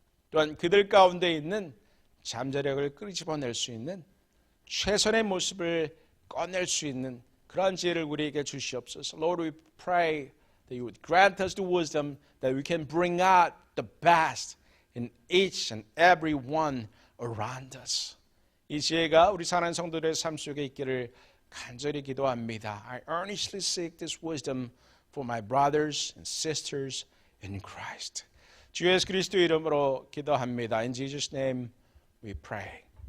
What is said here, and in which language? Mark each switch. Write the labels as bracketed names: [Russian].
[Korean] 또한 그들 가운데 있는 잠재력을 끄집어낼 수 있는 최선의 모습을 꺼낼 수 있는 그런 지혜를 우리에게 주시옵소서. [English] Lord, we pray that you would grant us the wisdom that we can bring out the best in each and every one around us. [Korean] 이 지혜가 우리 사랑하는 성도들의 삶 속에 있기를 간절히 기도합니다. [English] I earnestly seek this wisdom for my brothers and sisters in Christ. [Korean] 주 예수 그리스도 이름으로 기도합니다. [English] In Jesus' name we pray.